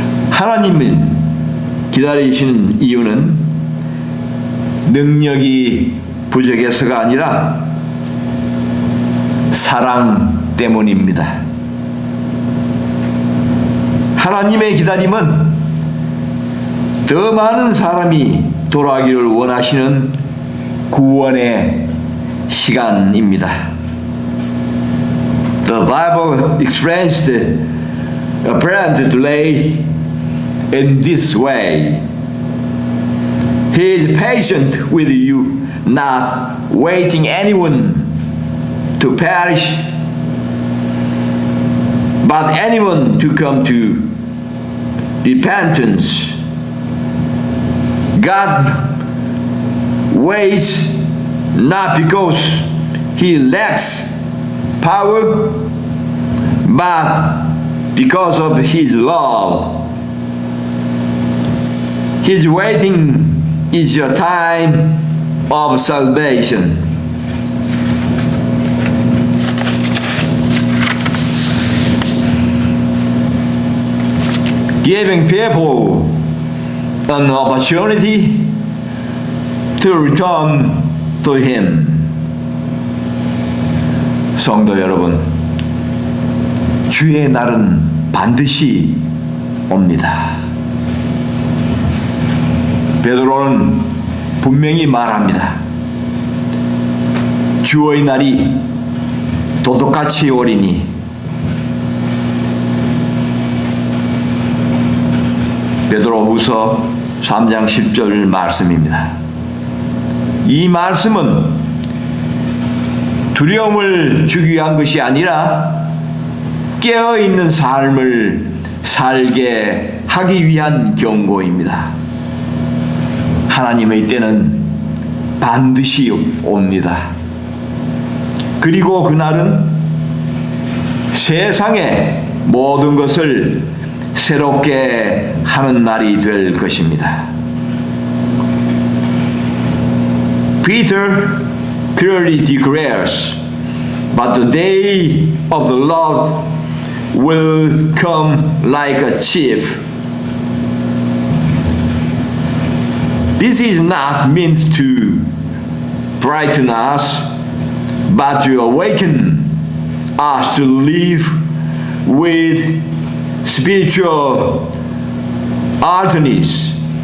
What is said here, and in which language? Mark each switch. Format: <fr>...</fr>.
<ko>하나님을 기다리시는 이유는 능력이 부족해서가 아니라 사랑 때문입니다. 하나님의 기다림은 더 많은 사람이 돌아가기를 원하시는 구원의 시간입니다.</ko> <en>The Bible expressed apparent delay in this way. He is patient with you, not waiting anyone to perish, but anyone to come to repentance. God waits not because He lacks power, but because of His love. His waiting is your time of salvation. Giving people an opportunity to return to Him.</en> <ko>성도 여러분, 주의 날은 반드시 옵니다. 베드로는 분명히 말합니다. 주의 날이 도둑같이 오리니 베드로후서 3장 10절 말씀입니다. 이 말씀은 두려움을 주기 위한 것이 아니라 깨어있는 삶을 살게 하기 위한 경고입니다. 하나님의 때는 반드시 옵니다. 그리고 그날은 세상의 모든 것을 새롭게 하는 날이 될 것입니다.</ko> <en>Peter clearly declares, but the day of the Lord will come like a thief. This is not meant to frighten us, but to awaken us to live with spiritual alertness.</en>